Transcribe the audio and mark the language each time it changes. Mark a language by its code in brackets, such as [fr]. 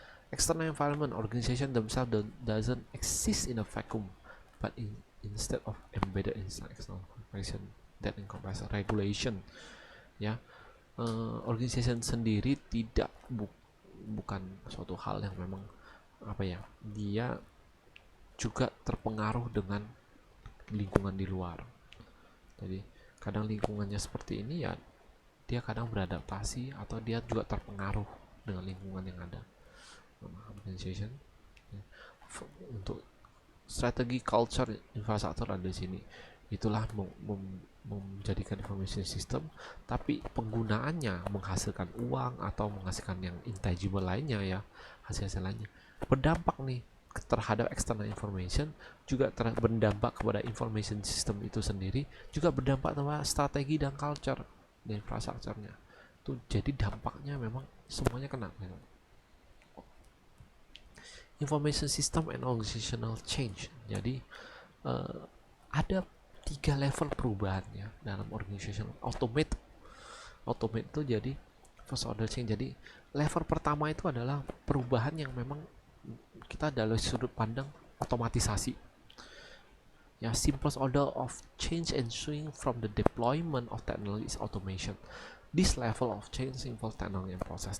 [en] External environment, organization themselves doesn't exist in a vacuum, but instead of embedded inside external organization that encompasses regulation. [id] Ya, organization sendiri bukan suatu hal yang memang apa ya, dia juga terpengaruh dengan lingkungan di luar. Jadi kadang lingkungannya seperti ini ya, dia kadang beradaptasi atau dia juga terpengaruh dengan lingkungan yang ada. Organization ya. Untuk strategi culture infrastruktur ada di sini. Itulah menjadikan information system, tapi penggunaannya menghasilkan uang atau menghasilkan yang intangible lainnya ya, hasil-hasil lainnya berdampak nih terhadap external information, juga berdampak kepada information system itu sendiri, juga berdampak terhadap strategi dan culture dan infrastrukturnya. Tuh jadi dampaknya memang semuanya kena gitu. [en] Information system and organizational change. [id] Jadi ada 3 level perubahan ya dalam organization. Automate itu jadi first order change. Jadi level pertama itu adalah perubahan yang memang kita dari sudut pandang otomatisasi. [en] Ya, simplest order of change ensuing from the deployment of technology is automation. This level of change involves technology and process.